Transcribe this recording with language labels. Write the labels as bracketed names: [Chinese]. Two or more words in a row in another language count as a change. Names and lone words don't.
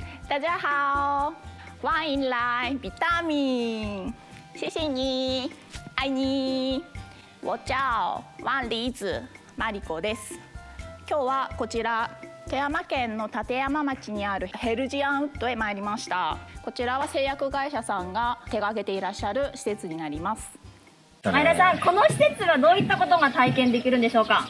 [Chinese] 大家好，欢迎来ビタミン。谢谢你，爱你。我叫万里子 [Japanese] マリコです。今日はこちら富山県の立山町にあるヘルジアンウッドへ参りました。こちらは製薬会社さんが手掛けていらっしゃる施設になります。前田さん、この施設はどういったことが体験できるんでしょうか。